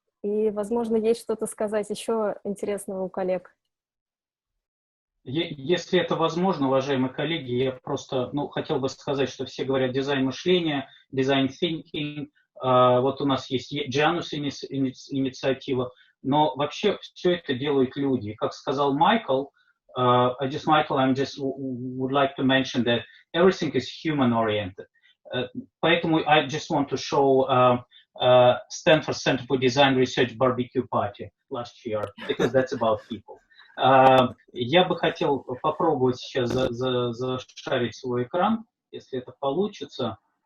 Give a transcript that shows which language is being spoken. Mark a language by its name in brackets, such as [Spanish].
[Russian] И, возможно, есть что-то сказать еще интересного у коллег. Если это возможно, уважаемые коллеги, я просто хотел бы сказать, что все говорят дизайн мышления, дизайн thinking. Вот у нас есть JANUS инициатива, но вообще все это делают люди. Как сказал Майкл, [English] I just would like to mention that everything is human-oriented. [Russian] Поэтому [English] I just want to show Stanford Center for Design Research barbecue party last year, because that's about people. [Russian] Я бы хотел попробовать сейчас зашарить свой экран, если это получится.